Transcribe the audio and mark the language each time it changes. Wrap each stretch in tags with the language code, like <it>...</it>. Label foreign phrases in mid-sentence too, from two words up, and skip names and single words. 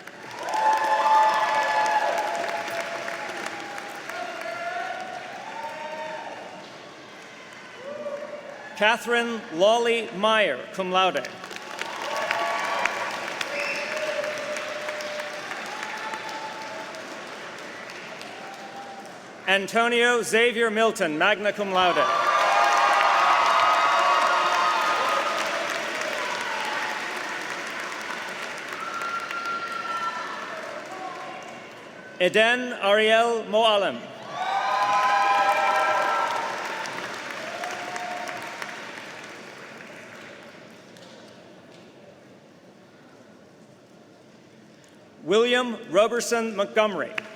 <en>Catherine Lawley Meyer,</en> <la>cum laude.</la> <en>Antonio Xavier Milton,</en> <la>magna cum laude.</la> <en>Eden Ariel Moalem. William Roberson Montgomery.</en>